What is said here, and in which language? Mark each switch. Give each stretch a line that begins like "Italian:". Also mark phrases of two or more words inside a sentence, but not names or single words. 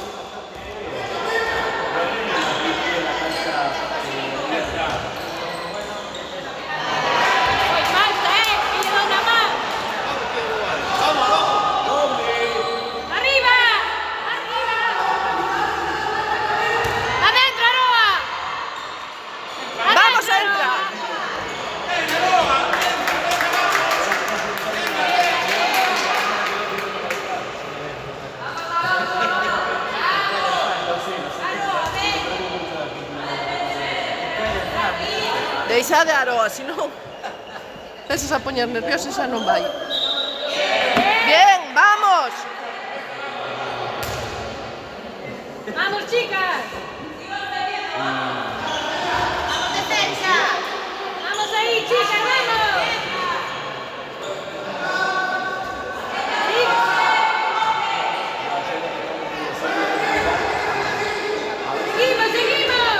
Spanish: Pues falta, que lleva una más. ¡Arriba! ¡Arriba! ¡Adentro, Aroa! Vamos a ¡Adentro, entrar. Aroa!
Galician: Deixa de Aroa, si non esas a poñer nerviosa, xa non vai.
Spanish: Bien, vamos. ¡Vamos, chicas! ¡Defensa! ¡Vamos ahí, chicas! ¡Vamos! ¡Seguimos, seguimos!